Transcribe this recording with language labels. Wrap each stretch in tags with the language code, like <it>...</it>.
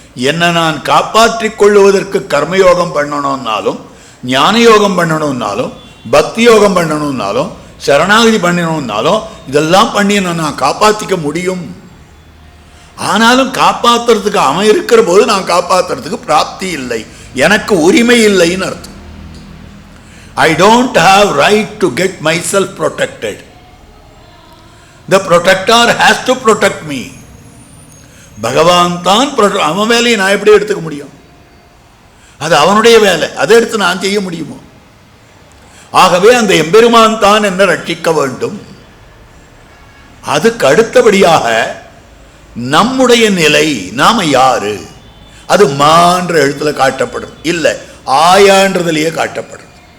<ta>என்னை நான் காப்பாற்றிக் கொள்ளுவதற்கு கர்மயோகம் பண்ணணும்னாலும், ஞான யோகம் பண்ணணும்னாலும், பக்தி யோகம் பண்ணணும்னாலும், சரணாகதி பண்ணணும்னாலும் இதெல்லாம் பண்ணி நான் காப்பாற்றிக்க முடியும். ஆனாலும் காப்பாற்றுறதுக்கு அவன் இருக்கிற போது நான் காப்பாற்றுறதுக்கு பிராப்தி இல்லை, எனக்கு உரிமை இல்லைன்னு அர்த்தம்.</ta> <en>I don't have right to get myself protected. The protector has to protect me.</en> <ta>பகவான் தான் அவன் வேலையை நான் எப்படி எடுத்துக்க முடியும்? அது அவனுடைய வேலை, அதை எடுத்து நான் செய்ய முடியுமோ? ஆகவே அந்த எம்பெருமான் தான் என்ன ரட்சிக்க வேண்டும். அதுக்கு அடுத்தபடியாக நம்முடைய நிலை, நாம யாரு, அது மான்ற எழுத்துல காட்டப்படுறது இல்லை, ஆயான்றதுலேயே காட்டப்படுறது.</ta>